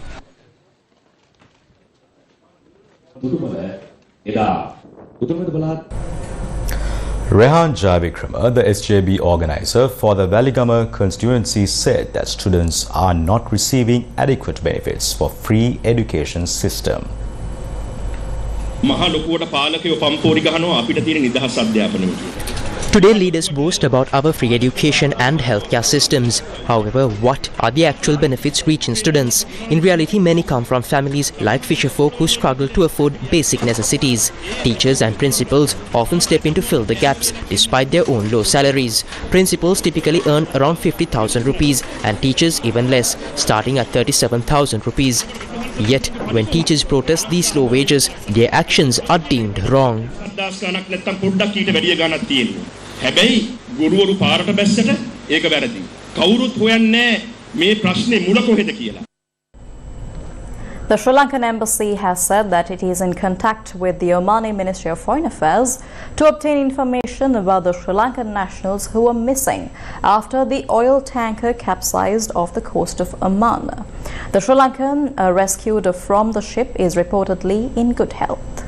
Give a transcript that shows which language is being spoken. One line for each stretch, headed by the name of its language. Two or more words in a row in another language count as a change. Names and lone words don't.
English: Rehan Javikrama, the SJB organizer for the Valigama constituency, said that students are not receiving adequate benefits for free education system.
Sinhala: මහා ලොකුවට පාලකයෝ පම්පෝරි ගහනවා අපිට තියෙන නිදහස් අධ්‍යාපනය කියලා.
English: Today, leaders boast about our free education and healthcare systems. However, what are the actual benefits reaching students? In reality, many come from families like fisherfolk who struggle to afford basic necessities. Teachers and principals often step in to fill the gaps despite their own low salaries. Principals typically earn around 50,000 rupees and teachers even less, starting at 37,000 rupees. Yet, when teachers protest these low wages, their actions are deemed wrong.
Sinhala: හැබැයි ගුරුවරු පාරට බැස්සට ඒක වැරදි. කවුරුත් හොයන්නේ මේ ප්‍රශ්නේ මුල කොහෙද කියලා.
English: The Sri Lankan embassy has said that it is in contact with the Omani Ministry of Foreign Affairs to obtain information about the Sri Lankan nationals who were missing after the oil tanker capsized off the coast of Oman. The Sri Lankan rescued from the ship is reportedly in good health.